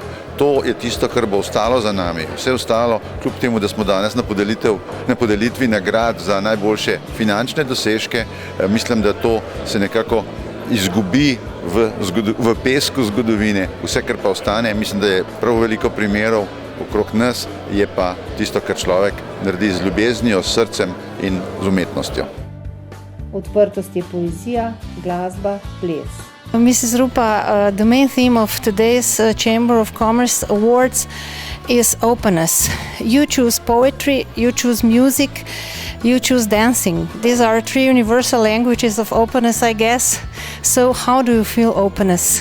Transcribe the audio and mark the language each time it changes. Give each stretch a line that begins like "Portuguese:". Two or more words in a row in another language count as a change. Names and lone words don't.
Slovenian: To je tisto, kar bo ostalo za nami. Vse ostalo, kljub temu, da smo danes na podelitvi nagrad za najboljše finančne dosežke, mislim, da to se nekako izgubi v pesku zgodovine. Vse, kar pa ostane, mislim, da je prav veliko primerov okrog nas, je pa tisto, kar človek naredi z ljubeznijo, s srcem in z umetnostjo. Odprtost je poezija, glasba, ples.
English: Mrs. Rupa, the main theme of today's Chamber of Commerce Awards is openness. You choose poetry, you choose music, you choose dancing. These are three universal languages of openness, I guess. So how do you feel openness?